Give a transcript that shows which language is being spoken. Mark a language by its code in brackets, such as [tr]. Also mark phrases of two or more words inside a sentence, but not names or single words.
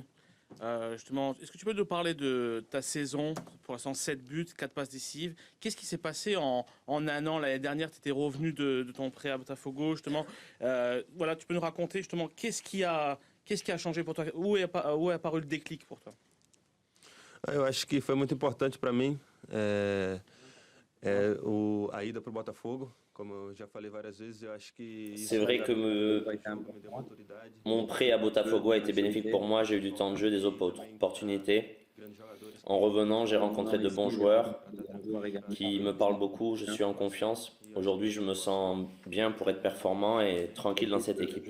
[fr] Justement, est-ce que tu peux nous parler de ta saison? Pour l'instant, 7 buts, 4 passes décisives. Qu'est-ce qui s'est passé en un an? L'année dernière, tu étais revenu de ton prêt à Botafogo, justement. Voilà, tu peux nous raconter, justement, qu'est-ce qui a changé pour toi? Où est apparu le déclic pour toi? [pt] eu acho que foi muito importante para mim a ida para o Botafogo. Como eu já falei várias vezes, eu acho que [fr] C'est vrai que mon prêt à Botafogo a été bénéfique pour moi. J'ai eu du temps de jeu, des opportunités. En revenant, j'ai rencontré de bons joueurs qui me parlent beaucoup. Je suis en confiance. Aujourd'hui, je me sens bien pour être performant et tranquille dans cette équipe.